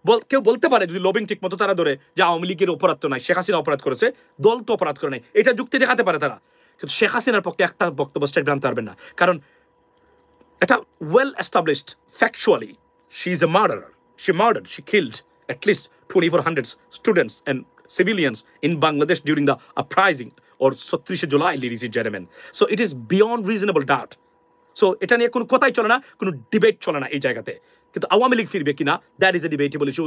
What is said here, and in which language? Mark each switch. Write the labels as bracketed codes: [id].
[bn] কেউ বলতে পারে যদি লবিং ঠিক মতো তারা ধরে যে আওয়ামী লীগের অপরাধ তো নাই, শেখ হাসিনা অপরাধ করেছে, দল তো অপরাধ করে নাই, এটা যুক্তি দেখাতে পারে তারা, কিন্তু শেখ হাসিনার পক্ষে একটা বক্তব্য স্টেট আনতে পারবেন না, কারণ এটা [en] Well established factually she is a murderer, she murdered, she killed at least 2400 students and civilians in Bangladesh during the uprising or 30 July, ladies and gentlemen. So it is beyond reasonable doubt. [bn] So এটা নিয়ে কোনো কথাই চলে না, কোনো debate চলে না এই জায়গাতে। কিন্তু আওয়ামী লীগ ফিরবে কিনা, [en] That is a debatable issue.